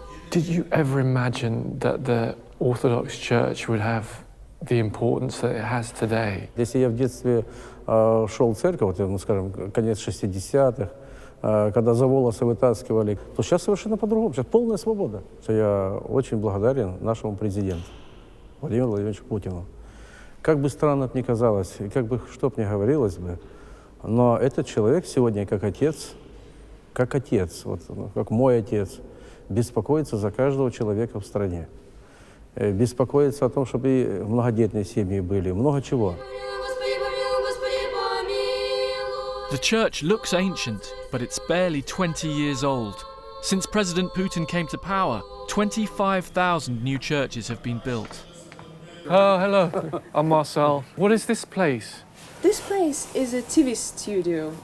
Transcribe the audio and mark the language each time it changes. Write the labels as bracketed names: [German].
[English] Did you ever imagine that the Orthodox Church would have the importance that it has today? [Russian] Если я в детстве шел в церковь, ну, скажем, конец 60-х, когда за волосы вытаскивали, то сейчас совершенно по-другому. Сейчас полная свобода. Я очень благодарен нашему президенту Владимиру Владимировичу Путину. Как бы странно это ни казалось, и как бы что бы ни говорилось бы, но этот человек сегодня как отец, вот, как мой отец, беспокоится за каждого человека в стране. Беспокоится о том, чтобы и многодетные семьи были, много чего. [English] The church looks ancient, but it's barely 20 years old. Since President Putin came to power, 25,000 new churches have been built. Oh, hello. I'm Marcel. What is this place? This place is a TV studio.